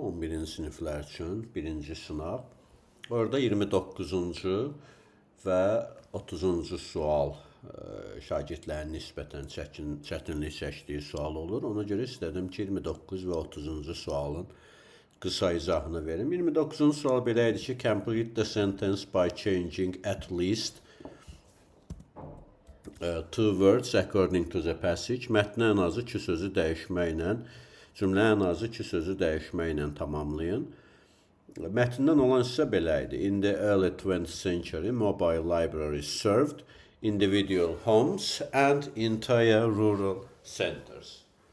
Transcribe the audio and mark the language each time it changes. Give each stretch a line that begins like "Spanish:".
Azerbaijani: 11-ci siniflər üçün birinci sınaq. Orada 29-cu və 30-cu sual şagirdlərin nisbətən çətinlik çəkdiyi sual olur. Ona görə istədim ki, 29 və 30-cu sualın qısa izahını verim. 29-cu sual belə idi ki,
English: complete the sentence by changing at least two words according to the passage.
Azerbaijani: Mətnə ən azı iki sözü dəyişməklə, cümlə ən azı iki sözü dəyişməklə tamamlayın. Mətndən olan hissə belə idi.
English: In the early 20th century, mobile libraries served individual homes and entire rural centers.